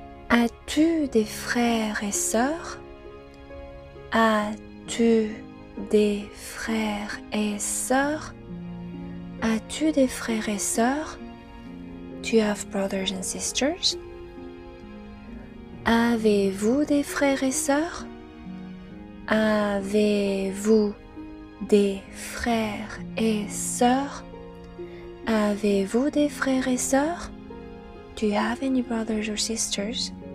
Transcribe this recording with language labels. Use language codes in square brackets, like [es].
[fr] As-tu des frères et sœurs? As-tu des frères et sœurs? As-tu des frères et sœurs? [en] Do you have brothers and sisters? [fr] Avez-vous des frères et sœurs? Avez-vous des frères et sœurs? Avez-vous des frères et sœurs? [en] Do you have any brothers or sisters?